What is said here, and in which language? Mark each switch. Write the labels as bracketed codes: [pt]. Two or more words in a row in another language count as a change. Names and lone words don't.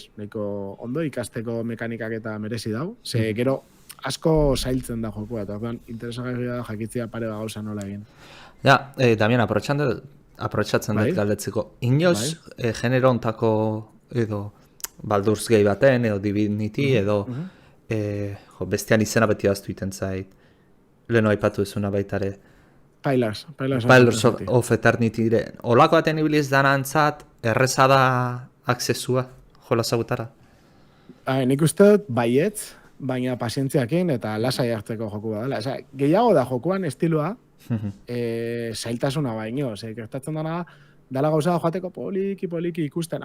[eu] Nahiko ondo ikasteko mekanikak eta merezi dau. Ze gero asko zailtzen da jokua, eta orduan interesagarria da jakitzea pare bat gauza nola egin. Ja, Damian, aprotxatzen dut galdetzeko. Inoz, genero ontako edo Baldur's Gate baten, edo Divinity, edo bestean izena beti aztu iten zait. Leheno aipatu ezuna baitare. Pillars of Eternity. Olako baten ibiliz danantzat, erreza da aksesua, jola zagutara? Nik uste dut baietz, baina pazientziakin eta lasai hartzeko joku badala. Gehiago da jokuan estiloa, zailtasuna baino. Gertatzen dala gauza da joateko poliki ikusten.